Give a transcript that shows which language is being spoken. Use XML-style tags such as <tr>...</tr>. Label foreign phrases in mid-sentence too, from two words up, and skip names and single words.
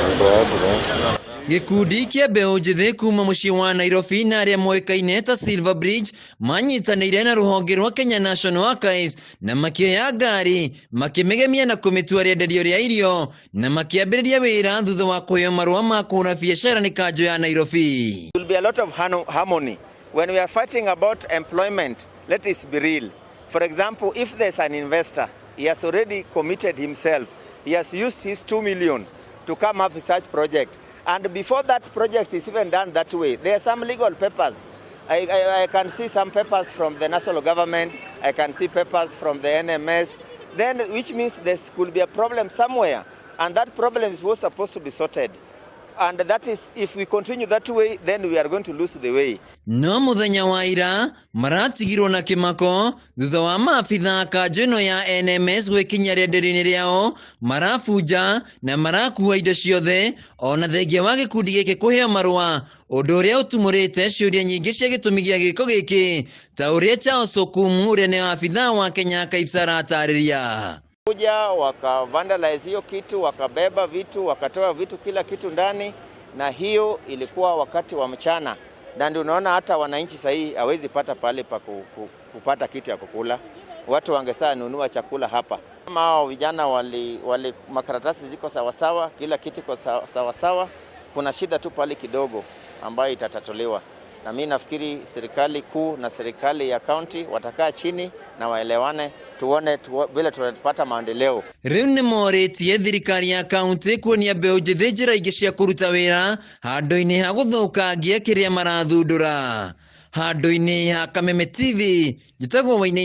<ki>Gĩkundi kĩa mbeũ njĩthĩ kuma mũciĩ wa Nairobi na arĩa moĩkaine ta Silver Bridge manyitanĩire na rũhonge rwa Kenya National Archives na makĩoya ngari makĩmĩgemia na kũmĩtua rĩenderio rĩa irio na makĩambĩrĩria wĩra thutha wa kũheo marũa ma kũhũra biacara nĩ kanjũ ya Nairobi.</ki> <en>There will be a lot of harmony when we are fighting about employment. Let it be real. For example, if there's an investor, he has already committed himself. He has used his 2 million to come up with such project. And before that project is even done that way, there are some legal papers. I can see some papers from the national government. I can see papers from the NMS. Then, which means there could be a problem somewhere. And that problem was supposed to be sorted. And that is, if we continue that way, then we are going to lose the way.</en> <ki>No muthenya wa ira maratigirwo na kĩmako thutha wa maabitha kanjũ ĩno ya NMS gwĩkinyia rĩenderio-inĩ rĩao, marabunja na marakua indo ciothe ona thengia wa gĩkundi gĩkĩ kũheo marũa, ũndũ ũrĩa ũtumũrĩte ciũria nyingĩ cia gĩtũmi gĩa gĩko gĩkĩ, ta ũrĩa Charles Okumu ũrĩa nĩ abitha wa Kenya Archives aratarĩria.</ki> <sw>Kuja waka vandalize hiyo kitu, wakabeba vitu, wakatoa vitu, kila kitu ndani, na hiyo ilikuwa wakati wa mchana. Na ndio unaona hata wananchi sahii hawezi pata pale pa kupata kitu ya kukula. Watu wangesaa nunua chakula hapa. Kama hao vijana wali makaratasi ziko sawasawa, kila kitu iko sawasawa, kuna shida tu pale kidogo ambayo itatatuliwa. Na mimi nafikiri serikali kuu na serikali ya county watakaa chini na waelewane, tuone vile tunapata maendeleo.</sw> <ki>Rĩu nĩ morĩtie thirikari ya county kuonia mbeũ njĩthĩ njĩra ingĩ cia kũruta wĩra handũ-inĩ ha gũthũkangia kĩrĩa marathundũra. Handũ-inĩ ha Kameme TV, njĩtagwo Wainaina.</ki>